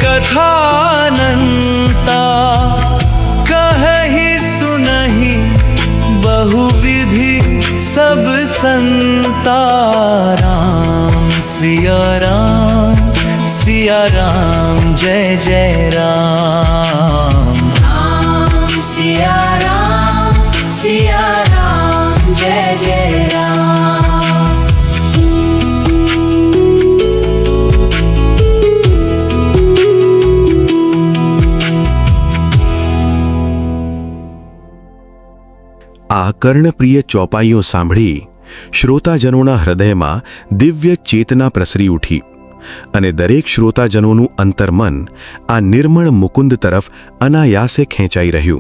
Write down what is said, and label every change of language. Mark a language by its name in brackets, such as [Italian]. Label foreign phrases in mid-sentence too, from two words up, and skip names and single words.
[Awadhi] कथानंता कहि सुनहि बहुविधि सब संता. राम सिया राम जय जय राम. राम सिया राम जय जय राम. [Gujarati] આ કર્ણપ્રિય ચોપાઈઓ સાંભળી શ્રોતાજનોના હૃદયમાં દિવ્ય ચેતના પ્રસરી ઉઠી અને દરેક શ્રોતાજનોનું અંતર્મન આ નિર્મળ મુકુંદ તરફ અનાયાસે ખેંચાઈ રહ્યું.